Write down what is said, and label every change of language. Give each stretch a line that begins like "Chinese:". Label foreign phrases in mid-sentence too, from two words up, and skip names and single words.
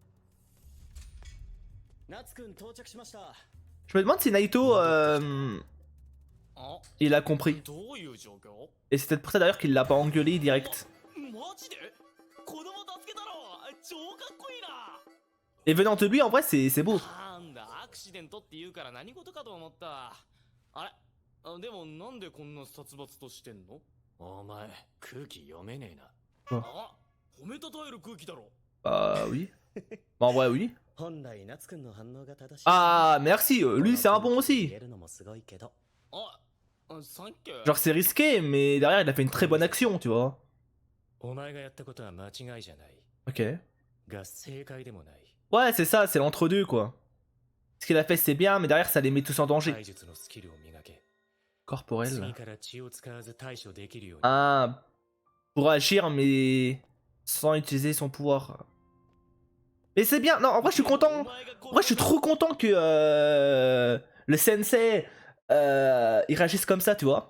French: Je me demande si Naito, il a compris. Et c'est peut-être pour ça d'ailleurs qu'il l'a pas engueulé direct. Et venant de lui, en vrai, c'est beau.
Japanese: アクシデントって言うから何事かと思った。あれ、でもなんでこんな殺伐としてんの？お前空気読めねえな。あ、褒めたたえる空気だろ。
French: Bah oui. Bah en vrai oui.
Japanese: 本来夏くんの反応が正しい。
French: Ah merci, lui c'est un bon aussi. Genre c'est risqué, mais derrière il a fait une très bonne action, tu vois.
Japanese: お前がやったことは間違いじゃない。
French: Ok.
Japanese: が正解でもない。
French: Ouais c'est ça, c'est l'entre-deux quoi. Ce qu'il a fait c'est bien, mais derrière ça les met tous en danger. Corporel. Ah, pour agir mais sans utiliser son pouvoir. Mais c'est bien, non en vrai je suis content. En vrai je suis trop content que le sensei il réagisse comme ça, tu vois.